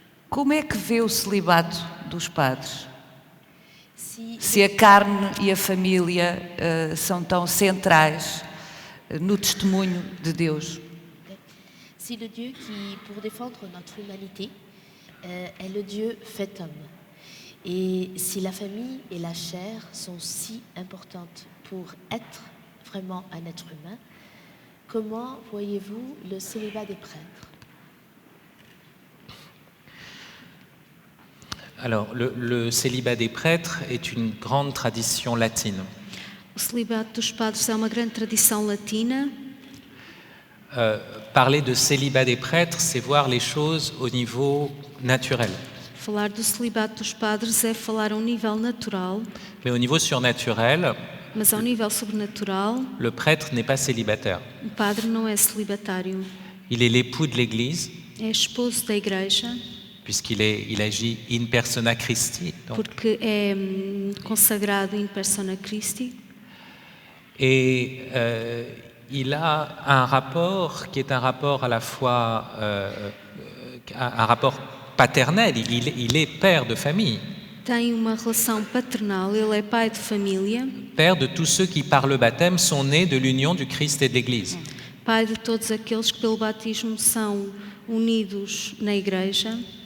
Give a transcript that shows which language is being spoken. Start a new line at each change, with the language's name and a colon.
Portuguese: Como é que vê o celibato dos padres? Se a carne e a família são tão centrais no testemunho de Deus.
French: Si le Dieu qui, pour défendre notre humanité, est le Dieu fait homme, et si la famille et la chair sont si importantes pour être vraiment un être humain, comment voyez-vous le célibat des prêtres? Alors, le célibat des prêtres est une grande tradition latine.
Portuguese: O celibato dos padres é uma grande tradição latina.
French: Parler de célibat des prêtres, c'est voir les choses au niveau naturel.
Portuguese: Falar do celibato dos padres é falar a um nível natural,
French: Mais au niveau surnaturel,
Portuguese: mas ao nível sobrenatural,
French: le prêtre n'est pas célibataire.
Portuguese: o padre não é celibatário.
French: Il est l'époux de l'Église,
Portuguese: É esposo da igreja,
French: puisqu'il agit
Latin: in persona Christi.
French: Donc.
Portuguese: porque é consagrado
Latin: in persona Christi.
French: Et il a un rapport qui est un rapport à la fois un rapport paternel, il est père de famille,
Portuguese: Tem uma relação paternal, ele é pai de família,
French: père de tous ceux qui par le baptême sont nés de l'union du Christ et de l'Église.
Portuguese: pai de todos aqueles que pelo batismo são unidos na igreja.